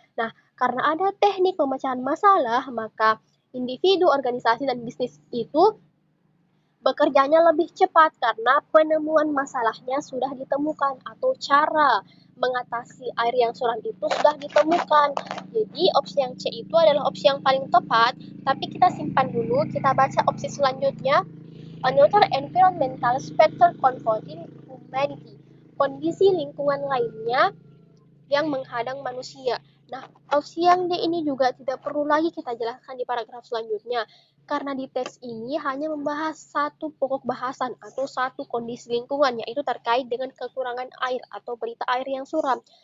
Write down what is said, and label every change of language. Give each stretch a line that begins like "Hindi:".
Indonesian: Nah, karena ada teknik pemecahan masalah, maka individu, organisasi, dan bisnis itu bekerjanya lebih cepat karena penemuan masalahnya sudah ditemukan atau cara mengatasi air yang suram itu sudah ditemukan. Jadi opsi yang C itu adalah opsi yang paling tepat, tapi kita simpan dulu, kita baca opsi selanjutnya.
English: Another environmental factor confronting humanity.
Indonesian: Kondisi lingkungan lainnya yang menghadang manusia. Nah, opsi yang D ini juga tidak perlu lagi kita jelaskan di paragraf selanjutnya, karena di teks ini hanya membahas satu pokok bahasan atau satu kondisi lingkungan, yaitu terkait dengan kekurangan air atau berita air yang suram.